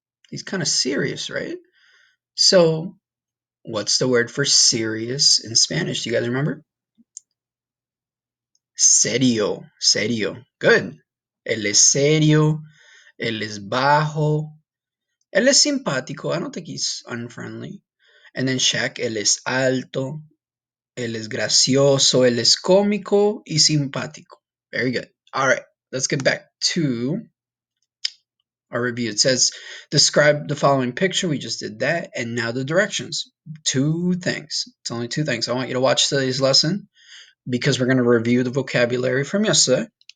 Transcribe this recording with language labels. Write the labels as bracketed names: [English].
[English] He's kind of serious, right? So, what's the word for serious in Spanish? Do you guys remember? [Spanish] Serio, serio. [English] Good. [Spanish] Él es serio. Él es bajo. Él es simpático. [English] I don't think he's unfriendly. And then [Spanish] Shaq, él es alto. Él es gracioso. Él es cómico y simpático. [English] Very good. All right. Let's get back to our review. It says, describe the following picture. We just did that. And now the directions. Two things. It's only two things. I want you to watch today's lesson because we're going to review the vocabulary from yesterday.